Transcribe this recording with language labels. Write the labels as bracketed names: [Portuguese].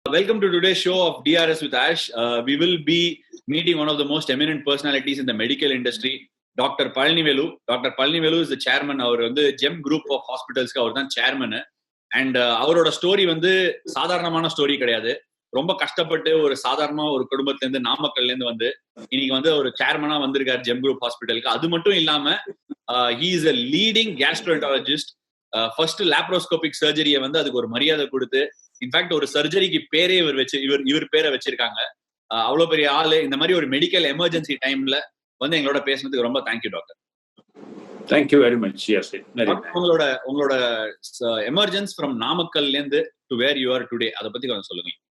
[English] Welcome to today's show of DRS with Ash. We will be meeting one of the most eminent personalities in the medical industry, Dr. Palanivelu. Dr. Palanivelu is the chairman. Our GEM group of hospitals chairman. [Tamil] And அவரோட story சாதாரணமான story கிடையாது. ரொம்ப கஷ்டப்பட்டு ஒரு சாதாரண ஒரு குடும்பத்துல இருந்து நாமக்கல்ல இருந்து இன்னைக்கு ஒரு சேர்மனா வந்திருக்காரு ஜெம் குரூப் ஹாஸ்பிட்டலுக்கு. அது மட்டும் இல்லாம [English] he is a leading gastroenterologist. [Tamil] First laparoscopic சர்ஜரியை அதுக்கு ஒரு மரியாதை கொடுத்து, இன்ஃபேக்ட் ஒரு சர்ஜரிக்கு பேரே இவர் பேரை வச்சிருக்காங்க. அவ்வளவு பெரிய ஆளு. இந்த மாதிரி ஒரு மெடிக்கல் எமர்ஜென்சி டைம்ல எங்களோட பேசுனதுக்கு ரொம்ப thank you doctor. [English] Thank you very much. Yes, [Tamil] உங்களோட [English] emergence from [Tamil] நாமக்கல்ல இருந்து [English] to where you are today, [Tamil] அத பத்தி கொஞ்சம் சொல்லுங்க.